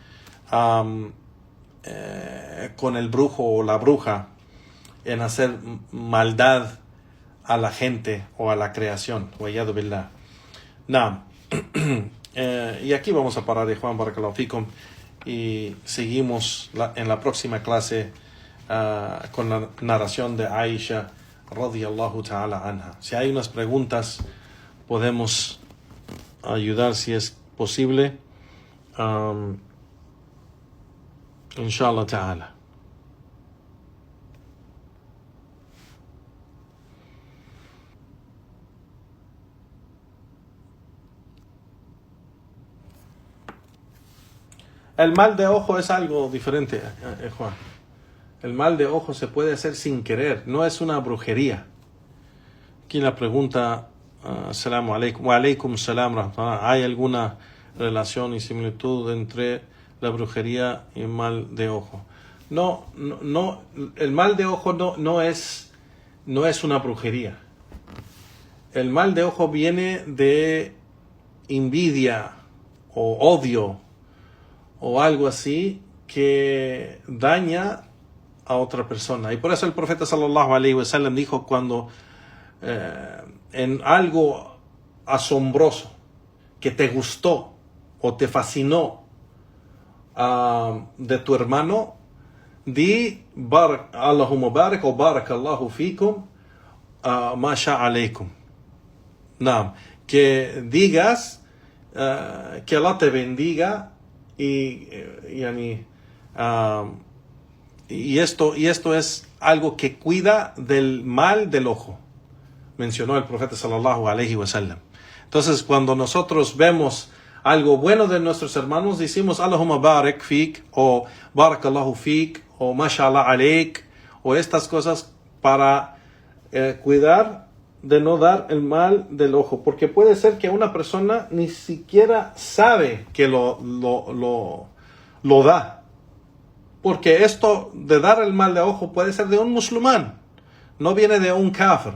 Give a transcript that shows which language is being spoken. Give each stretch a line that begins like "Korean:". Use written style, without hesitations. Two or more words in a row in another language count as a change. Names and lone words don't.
Spanish: con el brujo o la bruja en hacer maldad a la gente o a la creación.
Arabic: والعياذ بالله.
Spanish: Y aquí vamos a parar, Juan
Arabic: بارك الله فيكم,
Spanish: y seguimos en la próxima clase con la narración de Aisha
Arabic: رضي الله تعالى عنها.
Spanish: Si hay unas preguntas, podemos ayudar si es posible.
Arabic: إن شاء الله تعالى.
Spanish: El mal de ojo es algo diferente, Juan. El mal de ojo se puede hacer sin querer, no es una brujería. Aquí la pregunta,
Arabic: السلام عليكم، وعليكم السلام ورحمة الله,
Spanish: ¿hay alguna relación y similitud entre la brujería y el mal de ojo? No, el mal de ojo no es una brujería. El mal de ojo viene de envidia o odio o algo así que daña a otra persona. Y por eso el profeta
Arabic: صلى الله عليه وسلم
Spanish: dijo, cuando en algo asombroso que te gustó o te fascinó de tu hermano,
Arabic: di اللهم بارك o بارك الله فيكم ما شاء عليكم.
Spanish: que digas que Allah te bendiga y esto es algo que cuida del mal del ojo, mencionó el profeta
Arabic: صلى الله عليه وسلم.
Spanish: Entonces, cuando nosotros vemos algo bueno de nuestros hermanos, decimos
Arabic: اللهم بارك فيك,
Spanish: o
Arabic: بارك الله فيك,
Spanish: o
Arabic: ما شاء الله عليك,
Spanish: o estas cosas para cuidar de no dar el mal del ojo, porque puede ser que una persona ni siquiera sabe que lo da, porque esto de dar el mal de ojo puede ser de un musulmán, no viene de un kafir.